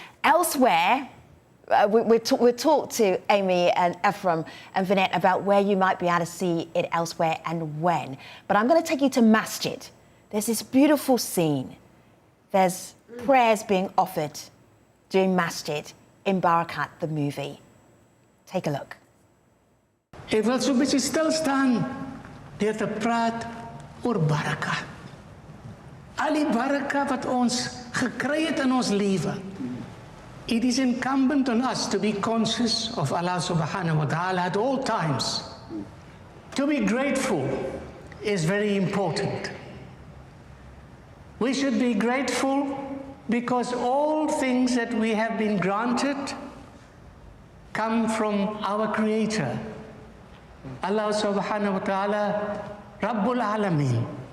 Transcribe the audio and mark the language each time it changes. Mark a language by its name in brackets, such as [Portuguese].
[English] Elsewhere, we'll talk to Amy and Ephraim and Vinette about where you might be able to see it elsewhere and when. But I'm going to take you to Masjid. There's this beautiful scene. There's prayers being offered during Masjid in Barakat, the movie. Take a look. [Afrikaans] Ek wil so 'n bietjie stil staan deur te praat oor baraka. Al die baraka wat ons gekry het in ons lewe. [English] It is incumbent on us to be conscious of Allah [Arabic] subhanahu wa ta'ala [English] at all times. To be grateful is very important. We should be grateful because all things that we have been granted come from our Creator, Allah [Arabic] subhanahu wa ta'ala, Rabbul Alameen.